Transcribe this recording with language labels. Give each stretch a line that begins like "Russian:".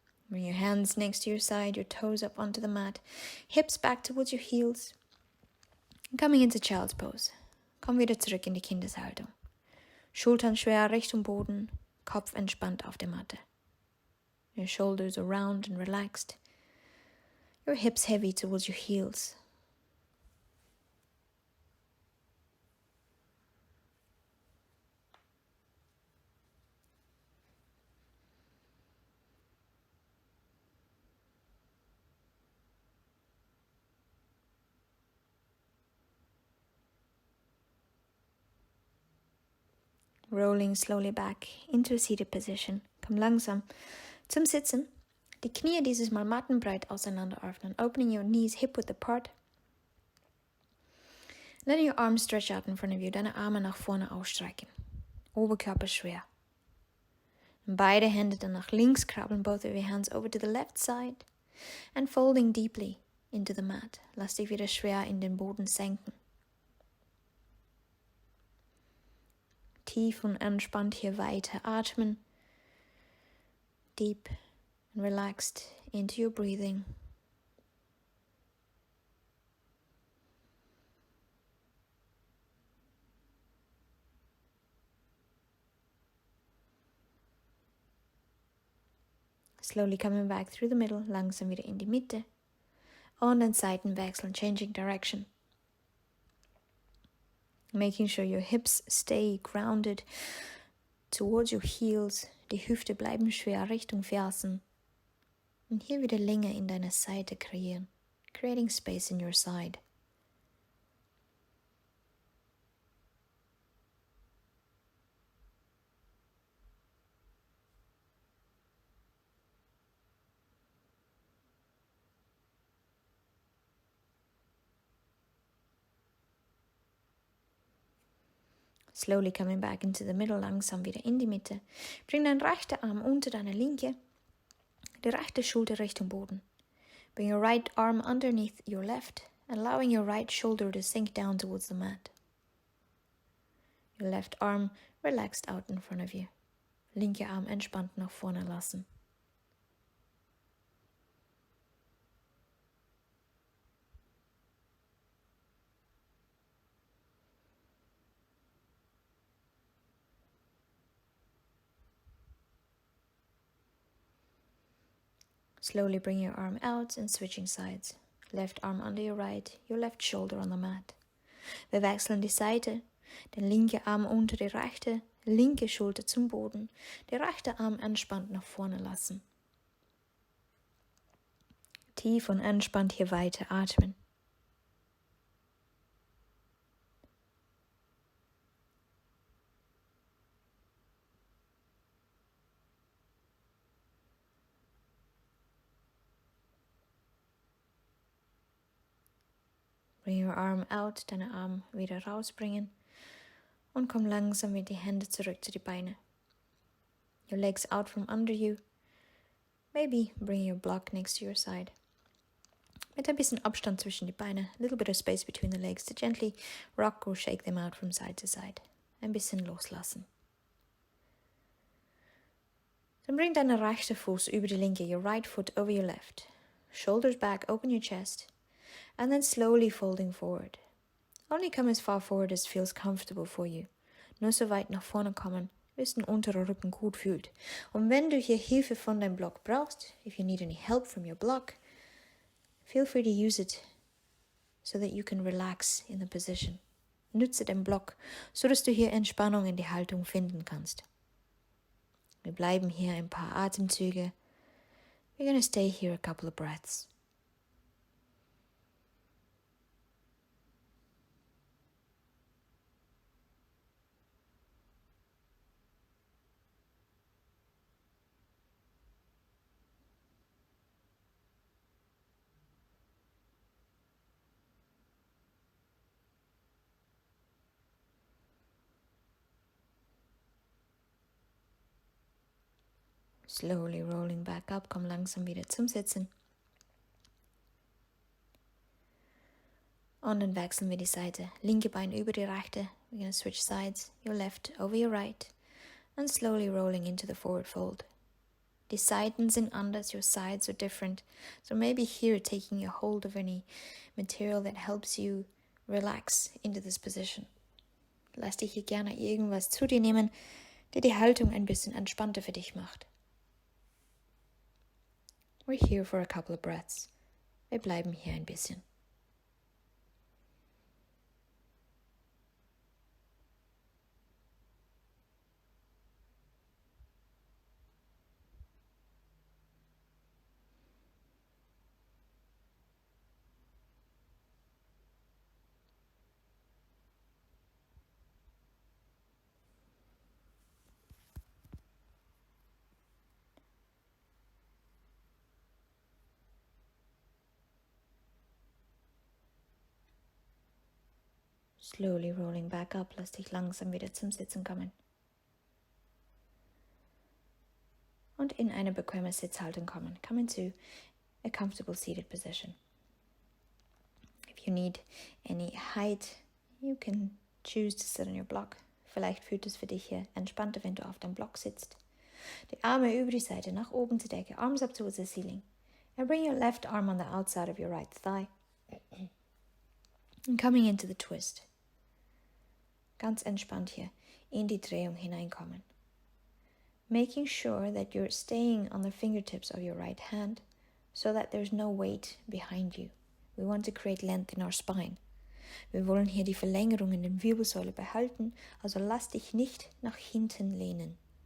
English: Bring your hands next to your side, your toes up onto the mat, hips back towards your heels. Coming into Child's Pose.
German: Komm wieder zurück in die Kindeshaltung. Schultern schwer Richtung Boden, Kopf entspannt auf der Matte.
English: Your shoulders are round and relaxed. Your hips heavy towards your heels. Rolling slowly back into a seated position.
German: Komm langsam zum Sitzen. Die Knie dieses Mal mattenbreit auseinander öffnen.
English: Opening your knees hip width apart. Letting your arms stretch out in front of you.
German: Deine Arme nach vorne ausstrecken. Oberkörper schwer. Beide Hände dann nach links krabbeln.
English: Both of your hands over to the left side. And folding deeply into the mat.
German: Lass dich wieder schwer in den Boden senken. Tief und entspannt hier weiter atmen.
English: Deep and relaxed into your breathing. Slowly coming back through the middle,
German: langsam wieder in die Mitte. Und dann Seiten wechseln,
English: changing direction. Making sure your hips stay grounded towards your heels.
German: Die Hüfte bleiben schwer Richtung Fersen. Und hier wieder Länge in deiner Seite kreieren.
English: Creating space in your side. Slowly coming back into the middle,
German: langsam wieder in die Mitte. Bring deinen rechten Arm unter deine linke, die rechte Schulter Richtung Boden.
English: Bring your right arm underneath your left, allowing your right shoulder to sink down towards the mat. Your left arm relaxed out in front of you.
German: Linke Arm entspannt nach vorne lassen.
English: Slowly bring your arm out and switching sides. Left arm under your right, your left shoulder on the mat.
German: Wir wechseln die Seite. Der linke Arm unter die rechte, linke Schulter zum Boden. Der rechte Arm entspannt nach vorne lassen. Tief und entspannt hier weiter atmen.
English: Bring your arm out,
German: deine Arm wieder rausbringen und komm langsam mit die Hände zurück zu die Beine.
English: Your legs out from under you. Maybe bring your block next to your side.
German: Mit ein bisschen Abstand zwischen die Beine,
English: a little bit of space between the legs to gently rock or shake them out from side to side.
German: Ein bisschen loslassen. Dann bring deinen rechten Fuß über die linke,
English: your right foot over your left. Shoulders back, open your chest. And then slowly folding forward. Only come as far forward as feels comfortable for you.
German: Nur so weit nach vorne kommen, bis dein unterer Rücken gut fühlt. Und wenn du hier Hilfe von deinem Block brauchst,
English: if you need any help from your block, feel free to use it so that you can relax in the position.
German: Nutze den Block, so dass du hier Entspannung in die Haltung finden kannst. Wir bleiben hier ein paar Atemzüge.
English: We're going to stay here a couple of breaths. Slowly rolling back up,
German: komm langsam wieder zum Sitzen. Und dann wechseln wir die Seite. Linke Bein über die rechte.
English: We're going to switch sides. Your left over your right. And slowly rolling into the forward fold.
German: Die Seiten sind anders,
English: your sides are different. So maybe here taking a hold of any material that helps you relax into this position.
German: Lass dich hier gerne irgendwas zu dir nehmen, der die Haltung ein bisschen entspannter für dich macht.
English: We're here for a couple of breaths.
German: Wir bleiben hier ein bisschen.
English: Slowly rolling back up,
German: lass dich langsam wieder zum Sitzen kommen. Und in eine bequeme Sitzhaltung kommen.
English: Come into a comfortable seated position. If you need any height, you can choose to sit on your block.
German: Vielleicht fühlt es für dich hier entspannter, wenn du auf deinem Block sitzt. Die Arme über die Seite, nach oben zur Decke,
English: arms up towards the ceiling. And bring your left arm on the outside of your right thigh. And coming into the twist.
German: Ganz entspannt hier in die Drehung hineinkommen.
English: Making sure that you're staying on the fingertips of your right hand so that there's no weight behind you. We want to create length in our spine.
German: Wir wollen hier die Verlängerung in den Wirbelsäule behalten, also lass dich nicht nach hinten lehnen.